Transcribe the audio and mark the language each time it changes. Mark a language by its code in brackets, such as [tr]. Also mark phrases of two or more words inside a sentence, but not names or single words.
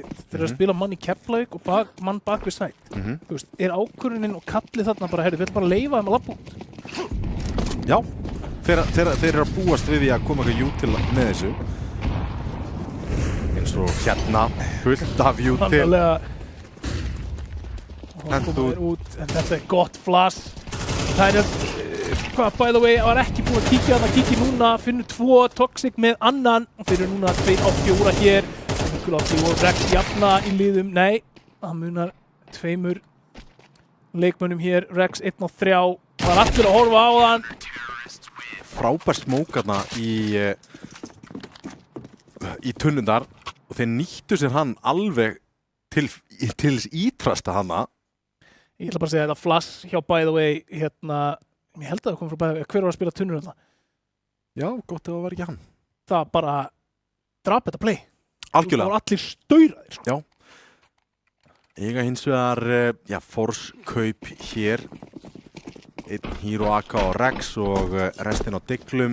[is] Þeir að spila mann í Keflavík og mann bak við sæt. Þú veist, ákvörðunin og kallið þarna bara, við ætlum bara að leyfa þeim að labba út. Já, þeir eru að búast við því að koma eitthvað jú til með þessu. Eins og hérna, fullt af jú til. Og koma þeir út, en þetta gott flass. [en] Það by the way, [is] var ekki búin að kíkja núna, finnur 2 Toxic með annan og þeir eru núna 2 á 4 hér. Og Rex jafna í liðum, nei, það munar 2 leikmönnum hér, Rex 1 á 3, það var allir að horfa á þann. Frábær smókarna í tunnundar og þeir nýttu sér hann alveg til ítrasta hana. [en] Ég ætla bara að segja þetta flash hjá by the way, [is] ég held að það kom frá bæði, hver var að spila tunnur þarna? Já, gott ef það var ekki hann. Það bara drap þetta play. Algjörlega. Það var allir stauraðir. Sko. Já. Eiga hins vegar, Force kaup hér. Einn Hero AK og Rex og restin á Diglum.